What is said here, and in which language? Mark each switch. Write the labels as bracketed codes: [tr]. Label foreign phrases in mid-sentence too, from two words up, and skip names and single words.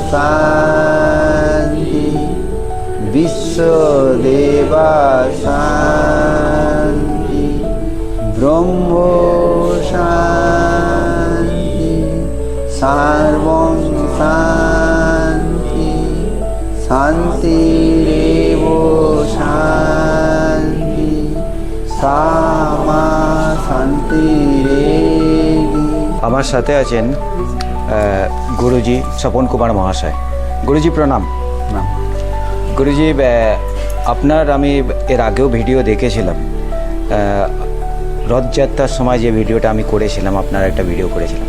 [sa] शांति विश्वदेवा शांति ब्रह्म शांति सर्वं शांति शांतिरेव शांति सामा शांतिरेवि। [bn] আমার সাথে আছেন গুরুজি স্বপন কুমার মহাশয়। গুরুজি প্রণাম। গুরুজি, আপনার আমি এর আগেও ভিডিও দেখেছিলাম, রথযাত্রার সময় যে ভিডিওটা আমি করেছিলাম, আপনার একটা ভিডিও করেছিলাম।